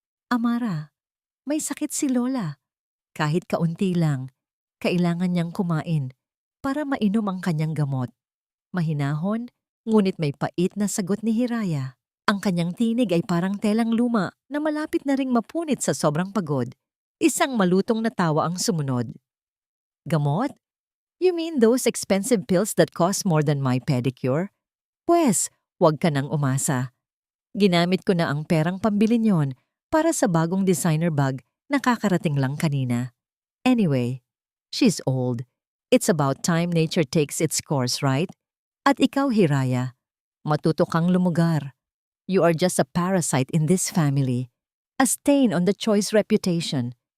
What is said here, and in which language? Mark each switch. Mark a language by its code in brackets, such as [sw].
[tl] Amara, may sakit si Lola. Kahit kaunti lang, kailangan niyang kumain para mainom ang kanyang gamot. Mahinahon, ngunit may pait na sagot ni Hiraya. Ang kanyang tinig ay parang telang luma na malapit na ring mapunit sa sobrang pagod. Isang malutong na tawa ang sumunod. Gamot? [en] You mean those expensive pills that cost more than my pedicure? [tl] Pwes, huwag ka nang umasa. Ginamit ko na ang perang pambili niyon para sa bagong designer bag na kakarating lang kanina. [en] Anyway, she's old. It's about time nature takes its course, right? [tl] At ikaw, Hiraya, matuto kang lumugar. [en] You are just a parasite in this family, a stain on the Choi's reputation.